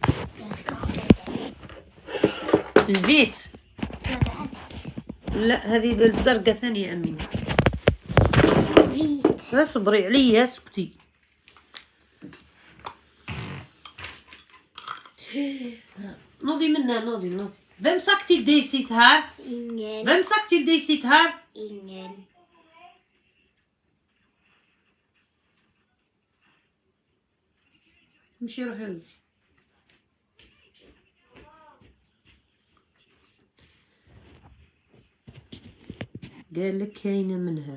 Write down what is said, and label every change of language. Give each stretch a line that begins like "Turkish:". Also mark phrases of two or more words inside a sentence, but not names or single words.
Arabic: البيت لا هذه الزرقاء ثانيه امينه. اصبري عليا اسكتي. نوضي منها نوضي.
Swedish: Vem sagt till dig sitt här? Ingen. Vem sagt till dig sitt här? Ingen.
Arabic: مشي روحي ولدي. قال لك كاينه منها.